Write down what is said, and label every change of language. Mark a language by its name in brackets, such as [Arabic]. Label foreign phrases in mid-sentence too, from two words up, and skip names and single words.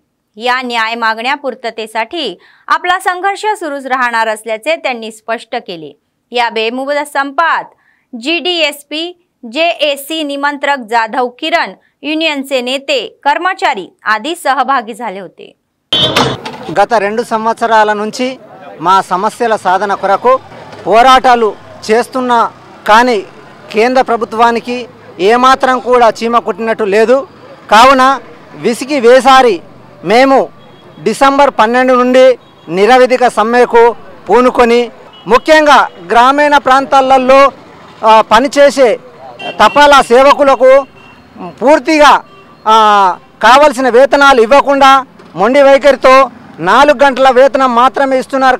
[Marathi] या न्याय मागण्या पूर्ततेसाठी आपला संघर्ष सुरूच राहणार असल्याचे त्यांनी स्पष्ट केले. या बेमुदत संपात GDSP JSC निमंत्रक जाधव किरण, युनियनचे नेते, कर्मचारी आदी सहभागी झाले होते. [Telugu] గత 2 సంవత్సరాల నుంచి మా సమస్యల సాధన కొరకు పోరాటాలు చేస్తున్న కానీ కేంద్ర ప్రభుత్వానికి ఏమాత్రం కూడా చీమ కుట్టినట్టు లేదు. కావున విసిగి వేసారి మేము డిసెంబర్ 12 నుండి నిరవధిక సమ్మెకు పూనుకొని ముఖ్యంగా గ్రామీణ ప్రాంతాలలో పనిచేసే తపాలా సేవకులకు పూర్తిగా కావాల్సిన వేతనాలు ఇవ్వకుండా మొండి వైఖరితో 4 గంటల వేతనం మాత్రమే ఇస్తున్నారు.